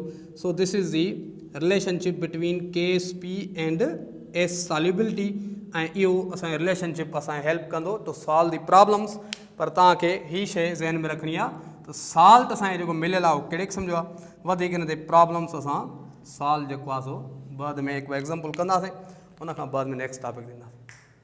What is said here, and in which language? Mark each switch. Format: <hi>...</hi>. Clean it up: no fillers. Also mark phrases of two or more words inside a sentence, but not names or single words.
<en>so this is the relationship between KSP and S solubility</en> <sd>ऐं इहो असांजो रिलेशनशिप असांखे हेल्प कंदो</sd> <en>to solve the problems.</en> <sd>पर तव्हांखे हीअ शइ ज़हन में रखणी आहे त साल्ट असांखे जेको मिलियल आहे उहो कहिड़े क़िस्म जो आहे। वधीक हिन ते प्रॉब्लम्स असां सॉल्व जेको आहे सो बाद में हिकु एग्ज़ाम्पल कंदासीं, उन खां बाद में नेक्स्ट टॉपिक ॾींदासीं।</sd>